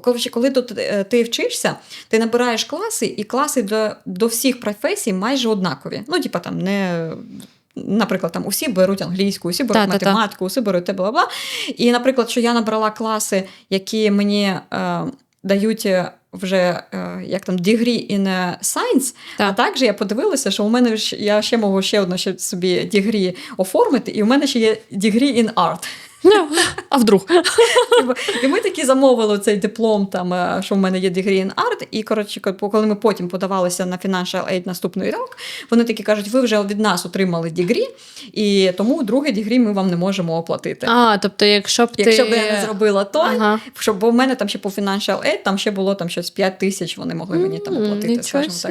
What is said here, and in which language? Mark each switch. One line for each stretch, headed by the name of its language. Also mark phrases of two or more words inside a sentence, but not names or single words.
Ukrainian: Коли тут ти вчишся, ти набираєш класи, і класи до всіх професій майже однакові. Наприклад, там усі беруть англійську, усі беруть математику, усі беруть бла-бла. І, наприклад, що я набрала класи, які мені дають вже як там
English: degree in science,
Ukrainian: а також я подивилася, що у мене я ще можу собі degree оформити, і у мене ще є
English: degree in art.
Russian: А вдруг?
Ukrainian: І ми таки замовили цей диплом, що в мене є
English: degree in art,
Ukrainian: і, коли ми потім подавалися на Financial Aid наступний рік, вони такі кажуть, ви вже від нас отримали degree, і тому другий degree ми вам не можемо оплатити. Тобто, якщо б я не зробила то, бо в мене там ще по Financial Aid, там ще було там щось 5 тисяч, вони могли мені там оплатити, скажімо так.